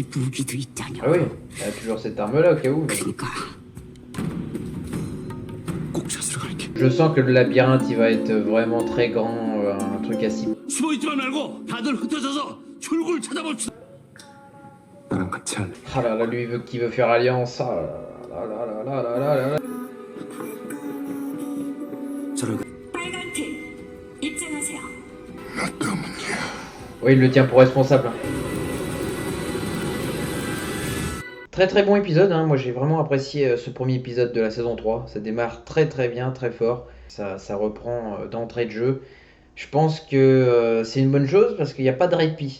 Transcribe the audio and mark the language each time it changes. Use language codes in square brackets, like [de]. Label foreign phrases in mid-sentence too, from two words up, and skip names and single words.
[ko] 이 무기도 있다냐. [fr] Ah oui, il y a toujours cette arme-là, au cas où. mais- [ko] 그러니까 꼭 찾으러 갈게. [fr] Je sens que le labyrinthe, il va être vraiment très grand, un truc à 6. [ko] 숨어 있지만 말고 다들 흩어져서 출구를 찾아봅시다. 나랑 같이 할래. [fr] Ah là là, lui, qui veut faire alliance. Ah là là là là là là là là. [ko] 빨간 팀 입증하세요. [fr] Oui, il le tient pour responsable. hein. Très très bon épisode, hein. Moi j'ai vraiment apprécié ce premier épisode de la saison 3. Ça démarre très très bien, très fort. Ça reprend d'entrée de jeu. Je pense que c'est une bonne chose parce qu'il n'y a pas de répit.